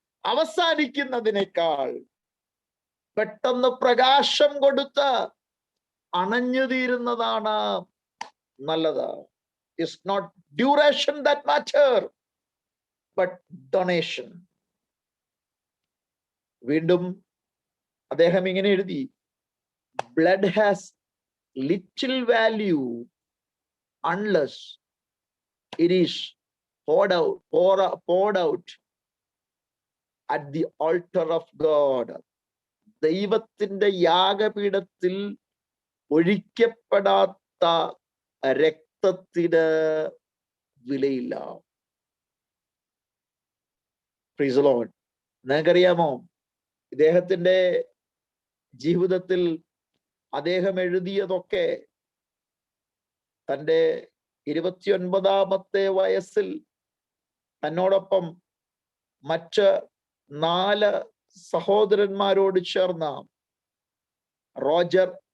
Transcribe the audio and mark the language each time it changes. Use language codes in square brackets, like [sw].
[ml] അവസാനിക്കുന്നതിനേക്കാൾ പെട്ടെന്ന് പ്രകാശം കൊടുത്ത് അണഞ്ഞു തീരുന്നതാണ് നല്ലത്. [en] It's not duration that matter, but donation. [ml] വീണ്ടും അദ്ദേഹം ഇങ്ങനെ എഴുതി, [en] Blood has little value unless it is poured out at the altar of God. [ml] ദൈവത്തിന്റെ യാഗപീഠത്തിൽ ഒഴിക്കപ്പെടാത്ത രക്തത്തിന് വിലയില്ല. [en] Praise the Lord. [ml] നിങ്ങൾക്കറിയാമോ, ഇദ്ദേഹത്തിന്റെ ജീവിതത്തിൽ അദ്ദേഹം എഴുതിയതൊക്കെ തൻ്റെ 29-ാമത്തെ വയസ്സിൽ തന്നോടൊപ്പം മറ്റ് 4 സഹോദരന്മാരോട് ചേർന്ന റോജർ